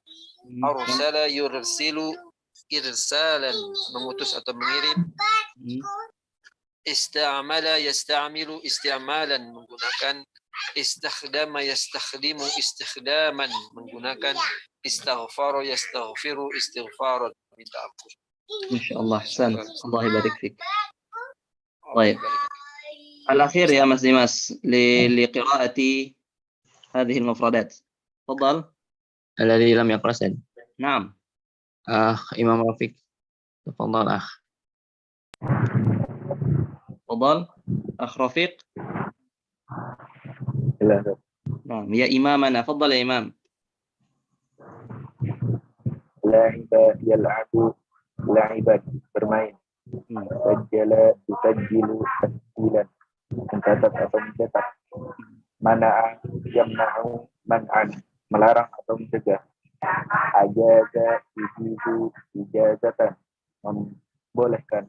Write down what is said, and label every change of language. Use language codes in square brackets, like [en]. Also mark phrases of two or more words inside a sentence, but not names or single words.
[ar] أرسل يرسل إرسالا, [id] mengutus atau mengirim. [ar] استعمل يستعمل استعمالا, menggunakan. استخدم يستخدم استخداما, menggunakan. استغفر يستغفر استغفارا, [id] minta ampun. [ar] Insyaallah. أحسن. الله يبارك فيك. طيب الأخير يا مس ديماس لقراءة هذه المفردات. تفضل. الذي لم يقرأ سد. نعم. إمام رفيق تفضل أخ. تفضل أخ رفيق. نعم يا إمامنا. تفضل يا إمام. لعب يلعب لعبا bermain. سجل يسجل تسجيلا, [id] mencatat atau mencetak. [ar] منع يمنع منعا, [id] melarang atau mencegah. [ar] أجاز يجيز إجازة, membolehkan.